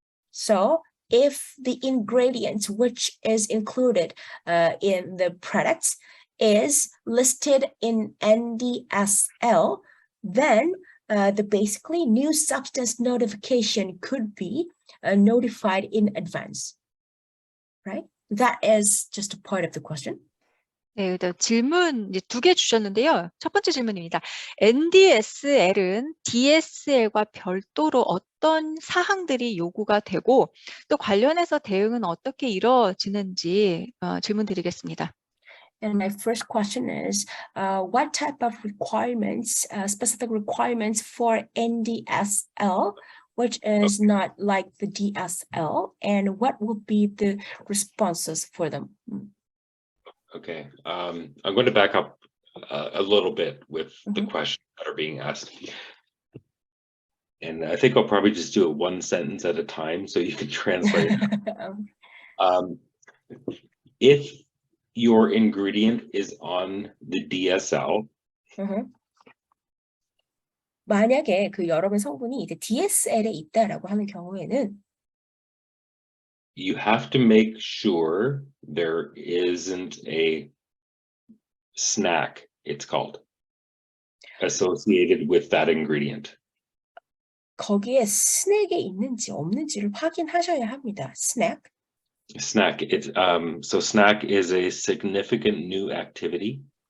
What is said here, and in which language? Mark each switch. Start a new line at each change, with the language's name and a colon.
English: So if the ingredients which is included in the products is listed in NDSL, then the basically new substance notification could be notified in advance, right? That is just a part of the question.
Korean: 네, 질문 이제 2개 주셨는데요. 첫 번째 질문입니다. NDSL은 DSL과 별도로 어떤 사항들이 요구가 되고 또 관련해서 대응은 어떻게 이루어지는지 질문 드리겠습니다.
English: And my first question is, what type of requirements, specific requirements for NDSL, which is not like the DSL, and what would be the responses for them? Okay. I'm going to back up a little bit with the questions that are being asked. And I think I'll probably just do it one sentence at a time so you can translate. If your ingredient is on the DSL.
Korean: 만약에 그 여러분 성분이 이제 DSL에 있다라고 하는 경우에는
English: you have to make sure there isn't a snack, it's called, associated with that ingredient.
Korean: 거기에 스낵이 있는지 없는지를 확인하셔야 합니다.
English: Snack. Snack. It's so snack is a significant new activity.